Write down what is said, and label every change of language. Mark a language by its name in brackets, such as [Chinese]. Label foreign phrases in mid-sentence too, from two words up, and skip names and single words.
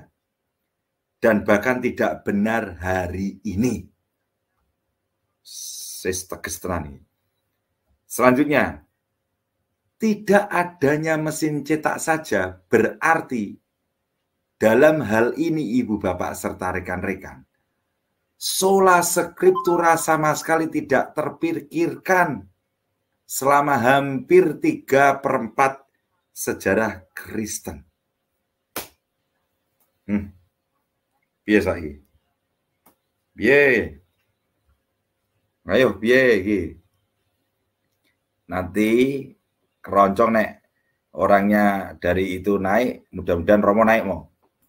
[Indonesian] Dan bahkan tidak benar hari ini. Selanjutnya, tidak adanya mesin cetak saja berarti dalam hal ini Ibu Bapak serta rekan-rekan, [Latin] sola scriptura [Indonesian] sama sekali tidak terpikirkan selama hampir 3/4 sejarah Kristen. [Javanese] Piye saiki? Piye? Ayo piye iki? [Indonesian] Nanti keroncong nek orangnya dari itu naik, mudah-mudahan Romo naik mau.